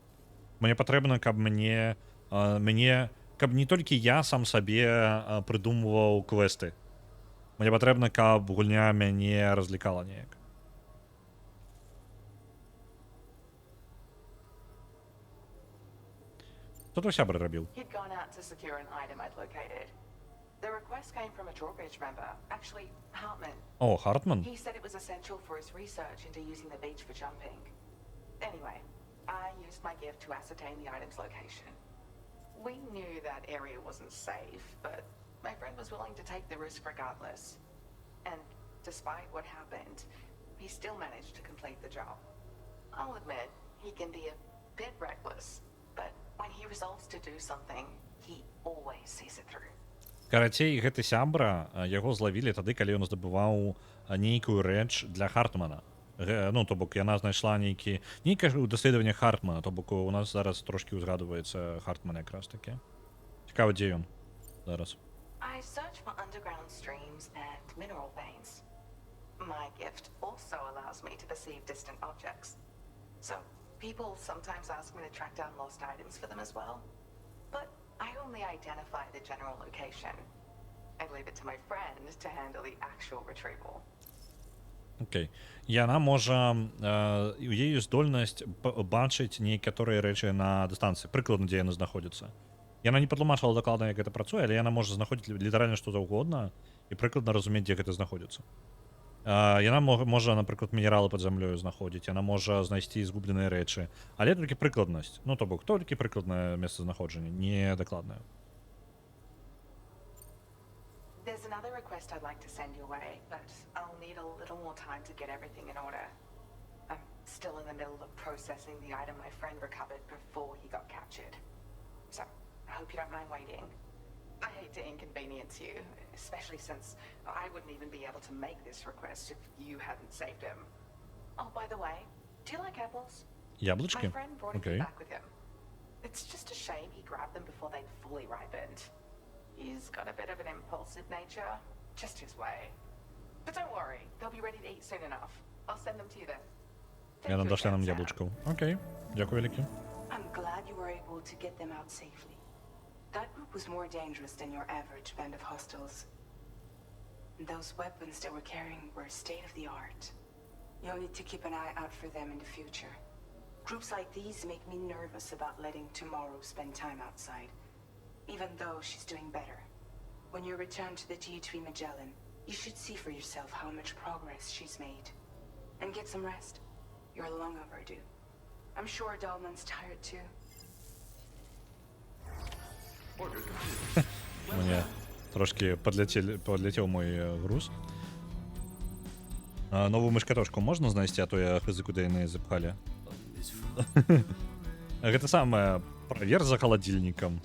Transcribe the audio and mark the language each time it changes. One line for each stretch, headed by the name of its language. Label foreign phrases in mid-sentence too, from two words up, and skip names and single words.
Belarusian: Мне патрэбна, каб каб не толькі я сам сабе прыдумваў квесты. Мне патрэбна, каб гульня мяне разлікала неяк. Што твой сябра рабіў?
English: He'd gone out to secure an item I'd located. The request came from a drawbridge member, actually Hartman. О, Хартман? He said it was essential for his research into using the beach for jumping. Anyway, I used my gift to ascertain the item's location. We knew that area wasn't safe, but my friend was willing to take the risk regardless. And despite what happened, he still managed to complete the job. I'll admit, he can be a bit reckless, but when he resolves to do something, he always sees it through.
Belarusian: Карацей, гэты сябра, яго злавілі тады, калі ён здабываў нейкую рэч для Хартмана. Ну, то бок, яна знайшла нейкае даследаванне Хартмана, то бок у нас зараз трошки узгадваецца Хартман якраз таки. Цікава, дзе ён зараз.
English: I search for underground streams and mineral veins. My gift also allows me to perceive distant objects. So, people sometimes ask me to track down lost items for them as well. But I only identify the general location. I leave it to my friend to handle the actual retrieval.
Belarusian: Окей. Яна можа... У яе здольнасць бачыць некаторыя рэчы на дыстанцыі. Прыкладна, дзе яны знаходзяцца. Яна не падлумачыла дакладна, як гэта працуе, але яна можа знаходзіць літаральна што заўгодна і прыкладна разумець, дзе гэта знаходзіцца. Яна можа, напрыклад, мінералы пад зямлёю знаходзіць, яна можа знайсці згубленыя рэчы, але толькі прыкладнасць. Ну, то бок, толькі прыкладнае месцазнаходжанне, не дакладнае.
English: There's another request I'd like to send your way, but I'll need a little more time to get everything in order. I'm still in the middle of processing the item my friend recovered before he got captured. So, I hope you don't mind waiting. I hate to inconvenience you, especially since I wouldn't even be able to make this request if you hadn't saved him. Oh, by the way, do you like apples?
Russian: Яблочки?
English: My friend brought a Okay. few back with him. It's just a shame he grabbed them before they'd fully ripened. He's got a bit of an impulsive nature, just his way. But don't worry, they'll be ready to eat soon enough. I'll send them to you then. Thank
Belarusian: Яна
English: you
Belarusian: дашла
English: again,
Belarusian: нам
English: Sam.
Belarusian: яблучков. Окей. Дякую, Лікі.
English: I'm glad you were able to get them out safely. That group was more dangerous than your average band of hostiles. Those weapons they were carrying were state-of-the-art. You'll need to keep an eye out for them in the future. Groups like these make me nervous about letting Tomorrow spend time outside, even though she's doing better. When you return to the T3 Magellan, you should see for yourself how much progress she's made. And get some rest. You're long overdue. I'm sure Dahlman's tired too.
Russian: Мне трошки подлетел мой груз.
Belarusian: Новую мышкатошку можна знайсці, а то я хызы куды яны запхалі. Гэта самае, правер за халадзільнікам.